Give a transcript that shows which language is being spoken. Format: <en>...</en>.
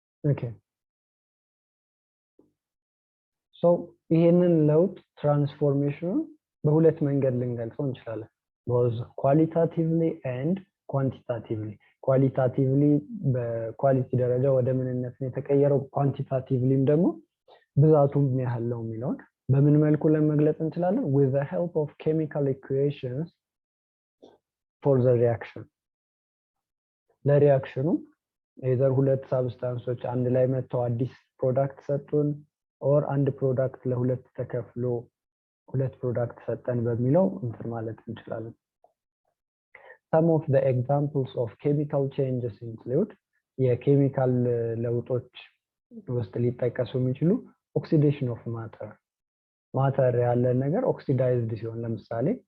<am>ኦኬ ሶ ይሄንን ለውጥ ትራንስፎርሜሽኑን በሁለት መንገድ ልንገልጸው እንችላለን።</am> <en>both qualitatively and quantitatively.</en> <am>qualitatively በኳሊቲ ደረጃ ወደ ምንነት ነው የተቀየረው፣ quantitativelyም ደግሞ ብዛቱ ምን ያህል ነው የሚለውን በምን መልኩ ለመግለጽ እንችላለን?</am> <en>with the help of chemical equations for the reaction.</en> <am>ለሪአክሽኑ either ሁለት ሳብስታንሶች አንድ ላይ መተው አዲስ ፕሮዳክት ሰጡን ኦር አንድ ፕሮዳክት ለሁለት ተከፍሎ ሁለት ፕሮዳክት ሰጠን በሚለው እንትን ማለት እንችላለን።</am> <en>some of the examples of chemical changes include</en> <am>የኬሚካል ለውጦች ውስጥ ሊጠቀሱ የሚችሉ</am> <en>oxidation of matter</en> <am>ማተር ያለ ነገር ኦክሲዳይዝድ ሲሆን ለምሳሌ</am>